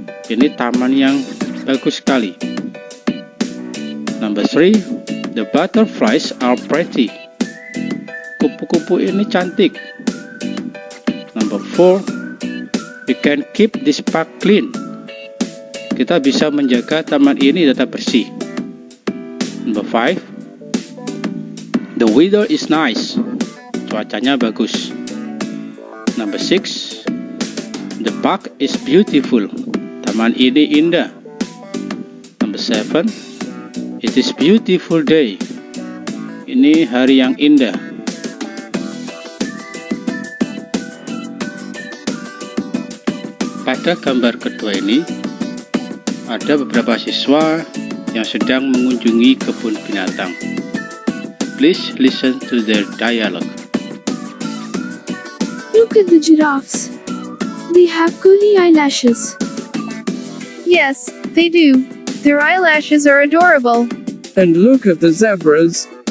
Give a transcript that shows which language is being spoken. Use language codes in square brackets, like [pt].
[id] Ini taman yang bagus sekali. [en] Number 3. The butterflies are pretty. [id] Kupu-kupu ini cantik. [en] Number 4. We can keep this park clean. [id] Kita bisa menjaga taman ini tetap bersih. [en] Number 5. The weather is nice. [id] Cuacanya bagus. [en] Number 6. The park is beautiful. [id] Taman ini indah. [en] Number 7. It is beautiful day. [id] Ini hari yang indah. Pada gambar kedua ini, ada beberapa siswa yang sedang mengunjungi kebun binatang. [en] Please listen to their dialogue. Look at the giraffes. They have curly eyelashes. Yes, they do. Their eyelashes are adorable. And look at the zebras.